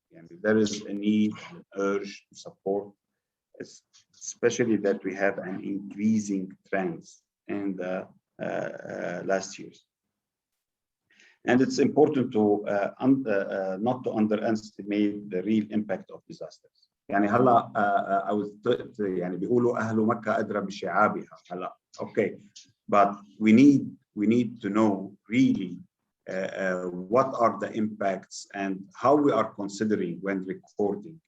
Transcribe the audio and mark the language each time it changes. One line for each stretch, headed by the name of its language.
English: And there is a need, an urge to support, especially that we have an increasing trends in the last years. And it's important to not to underestimate the real impact of disasters.
Arabic: يعني هلا يعني بيقولوا أهل مكة أدرى بشعابها هلا.
English: Okay, but we need to know really what are the impacts and how we are considering when recording.